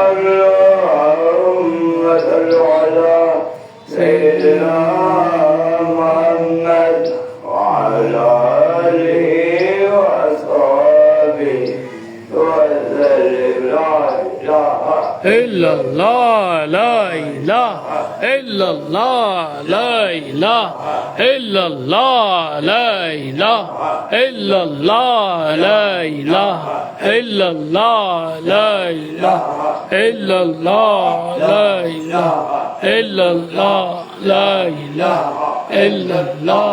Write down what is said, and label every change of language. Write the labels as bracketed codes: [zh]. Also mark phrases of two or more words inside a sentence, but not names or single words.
[ar] اللهم صل على سيدنا محمد وعلى آله وصحبه وسلم لا إله illallah, لا إله إلا الله، لا إله إلا الله، لا إله إلا الله، لا إله إلا الله، لا إله إلا الله، لا إله إلا الله، لا إله إلا الله.